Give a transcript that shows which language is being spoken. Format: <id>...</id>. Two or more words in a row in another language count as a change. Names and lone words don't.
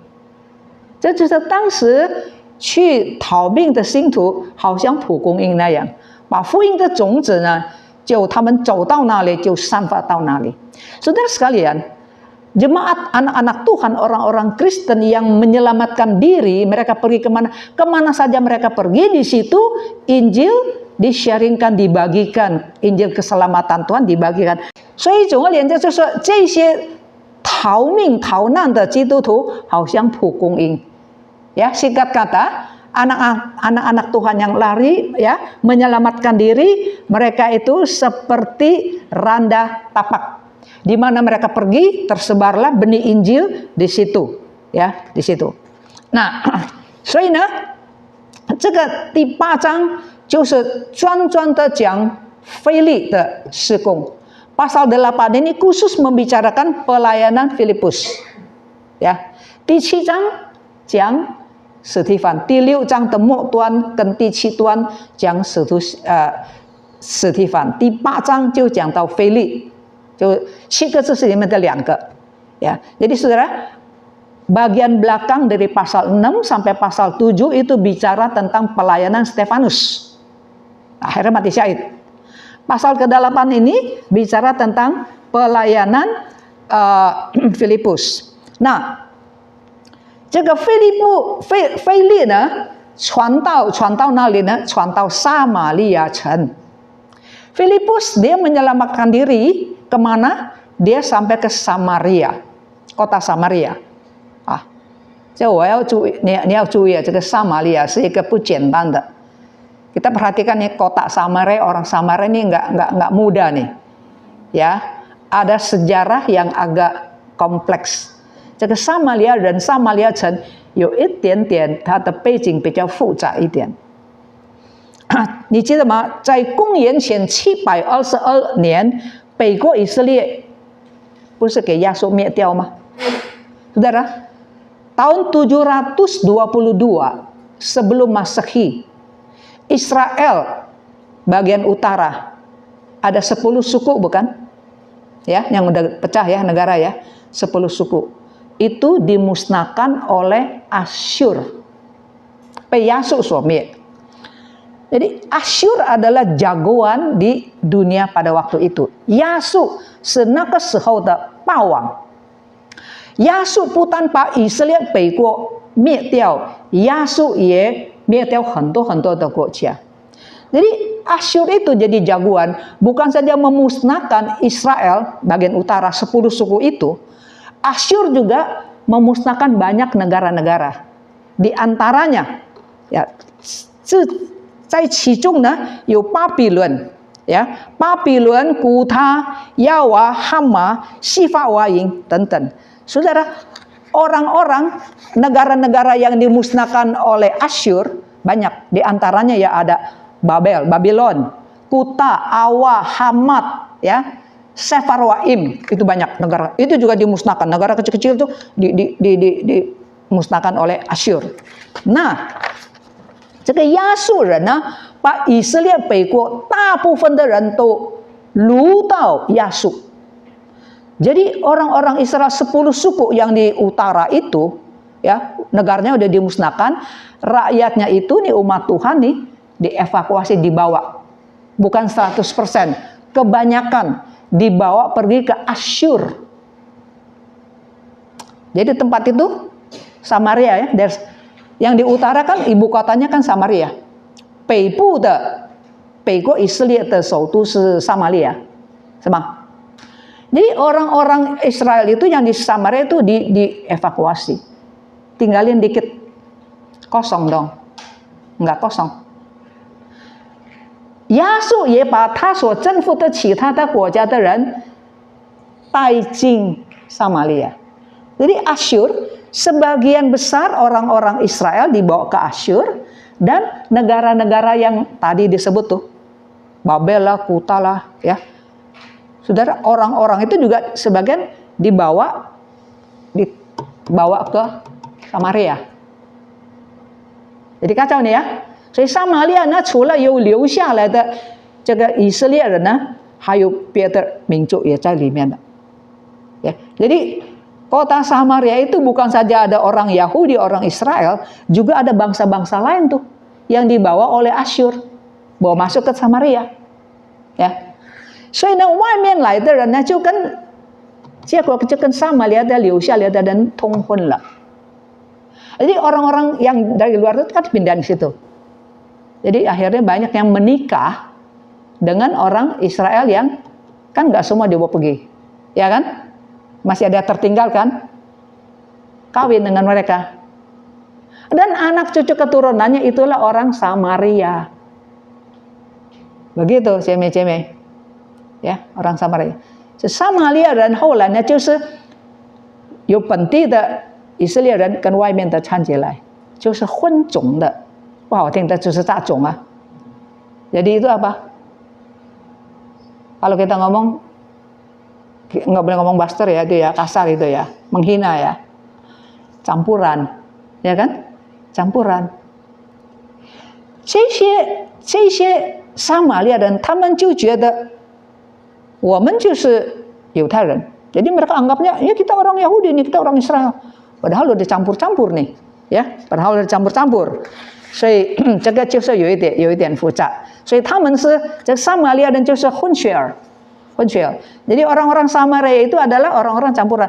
<zh>这就是当时去逃命的信徒，好像蒲公英那样，把福音的种子呢，就他们走到哪里就散发到哪里。</zh> <id>Saudara sekalian, jemaat anak-anak Tuhan, orang-orang Kristen yang menyelamatkan diri, mereka pergi kemana saja mereka pergi, di situ Injil di-sharingkan, dibagikan, Injil keselamatan Tuhan dibagikan.</id> <zh>所以总而言之，就是说这些逃命逃难的基督徒好像蒲公英。</zh> <id>Ya, singkat kata, anak-anak Tuhan yang lari, ya, menyelamatkan diri, mereka itu seperti randa tapak. Di mana mereka pergi, tersebarlah benih Injil di situ, ya, di situ. Nah,</id> <zh>所以呢，这个第8章就是专的讲腓力的事工。</zh> <id>Pasal 8 ini khusus membicarakan pelayanan Filipus. Ya.</id> <zh>第7章讲史提反，第6章的末端跟第7端讲史提反，第8章就讲到腓力，就7个字是里面的2 个。Ya.</zh> <id>Jadi saudara, bagian belakang dari pasal 6 sampai pasal 7 itu bicara tentang pelayanan Stefanus. Akhirnya mati syahid. Pasal ke-8 ini bicara tentang pelayanan Filipus. Nah,</id> <zh>这个腓力呢，传到哪里呢？传到撒玛利亚城。</zh> <id>Filipus dia menyelamatkan diri kemana? Dia sampai ke Samaria, kota Samaria.</id> <zh>这我要注意，你要注意啊，这个撒玛利亚是一个不简单的。</zh> <id>Kita perhatikan nih kota Samaria, orang Samaria ini nggak mudah nih, ya. Ada sejarah yang agak kompleks.</id> <zh>这个撒玛利亚人、撒玛利亚城有一点点它的背景比较复杂一点。你记得吗？在公元前722年，北国以色列不是给亚述灭掉吗？</zh> <id>Saudara, tahun 722 sebelum Masehi, Israel bagian utara ada 10 suku bukan? Ya, yang udah pecah ya negara ya, 10 suku. Itu dimusnahkan oleh Asyur.</id> <zh>被亚述所灭.</zh> <id>Jadi Asyur adalah jagoan di dunia pada waktu itu.</id> <zh>亚述是那个时候的霸王。亚述不但把以色列北国灭掉，亚述也灭掉很多的国家.</zh> <id>Jadi Asyur itu jadi jagoan, bukan saja memusnahkan Israel bagian utara 10 suku itu, Asyur juga memusnahkan banyak negara-negara. Di antaranya, ya,</id> <zh>在其中呢有巴比伦，呀，巴比伦、古他、亚娃、哈马、西法瓦营等等。</zh> <id>Saudara, orang-orang negara-negara yang dimusnahkan oleh Asyur banyak. Di antaranya ya ada Babylon, Kuta, Awa, Hamat, ya, Sefarwaim, itu banyak negara. Itu juga dimusnahkan. Negara kecil-kecil itu dimusnahkan oleh Asyur. Nah,</id> <zh>这个亚述人呢，把以色列北国大部分的人都掳到亚述。</zh> <id>Jadi orang-orang Israel 10 suku yang di utara itu, ya, negaranya udah dimusnahkan, rakyatnya itu nih umat Tuhan nih dievakuasi, dibawa. Bukan 100%, kebanyakan dibawa pergi ke Asyur. Jadi tempat itu Samaria ya, yang di utara kan ibu kotanya kan Samaria.</id> <zh>北部的北国以色列的首都是撒玛利亚，是吗？</zh> <id>Jadi orang-orang Israel itu yang di Samaria itu dievakuasi. Tinggalin dikit. Kosong dong. Enggak kosong.</id> <zh>亚述也把他所征服的其他的国家的人带进撒玛利亚.</zh> <id>Jadi Asyur, sebagian besar orang-orang Israel dibawa ke Asyur, dan negara-negara yang tadi disebut tuh, Babel lah, Kuta lah, ya. Saudara, orang-orang itu juga sebagian dibawa ke Samaria. Jadi kacau nih ya.</id> <zh>所以撒玛利亚呢，除了有留下来的这个以色列人呢，还有别的民族也在里面的。</zh> <id>Ya, jadi kota Samaria itu bukan saja ada orang Yahudi, orang Israel, juga ada bangsa-bangsa lain tuh yang dibawa oleh Asyur, bawa masuk ke Samaria. Ya.</id> <zh>所以呢，外面来的人呢，就跟结果就跟撒玛利亚的留下来的人通婚了。</zh> <id>Jadi orang-orang yang dari luar itu kan pindah di situ. Jadi akhirnya banyak yang menikah dengan orang Israel yang kan nggak semua dibawa pergi, ya kan? Masih ada tertinggal kan? Kawin dengan mereka. Dan anak cucu keturunannya itulah orang Samaria. Begitu, ceme-ceme. 呀，orang Samaria，</id> <zh>这撒玛利亚人后来呢，就是有本地的以色列人跟外面的掺进来， 就是混种的，不好听的就是杂种啊.</zh> <id>Jadi itu apa? Kalau kita ngomong, nggak boleh ngomong buster ya, itu ya kasar itu ya, menghina ya, campuran, ya kan? Campuran.</id> <zh>这些撒玛利亚人，他们就觉得我们就是犹太人，</zh> <id>jadi mereka anggapnya ya kita orang Yahudi nih, kita orang Israel. Padahal udah campur-campur nih, ya, padahal udah campur-campur.</id> <zh>所以这个就是有一点复杂。所以他们是这撒玛利亚人就是混血儿。</zh> <id>Jadi orang-orang Samaria itu adalah orang-orang campuran.</id>